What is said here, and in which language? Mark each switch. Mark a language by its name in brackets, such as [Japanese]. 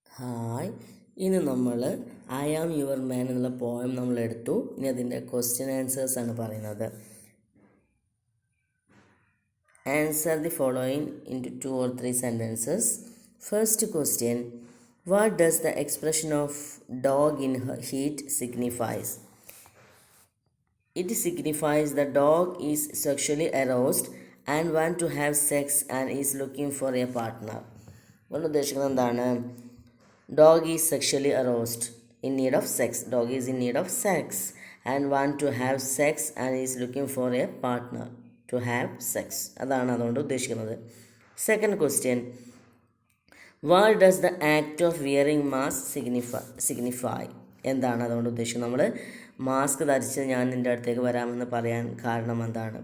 [Malayalam] Hi, ഇന്ന് നമ്മൾ I am your man എന്നുള്ള പോയം നമ്മൾ എടുത്തു. ഇനി അതിൻ്റെ ക്വസ്റ്റ്യൻ ആൻസേഴ്സ് ആണ് പറയുന്നത്. [English] Answer the following into 2 or 3 sentences. First question, what does the expression of dog in heat signifies? It signifies the dog is sexually aroused and want to have sex and is looking for a partner. [Malayalam] അതുകൊണ്ട് ഉദ്ദേശിക്കുന്നത് എന്താണ്? [English] Dog is sexually aroused, in need of sex. Dog is in need of sex and want to have sex and is looking for a partner to have sex. [Malayalam] അതാണ് അതുകൊണ്ട് ഉദ്ദേശിക്കുന്നത്. [English] Second question, what does the act of wearing mask signify? [Malayalam] എന്താണ് അതുകൊണ്ട് ഉദ്ദേശിക്കുന്നത്? നമ്മൾ mask ധരിച്ച് ഞാൻ നിൻ്റെ അടുത്തേക്ക് വരാമെന്ന് പറയാൻ കാരണം എന്താണ്?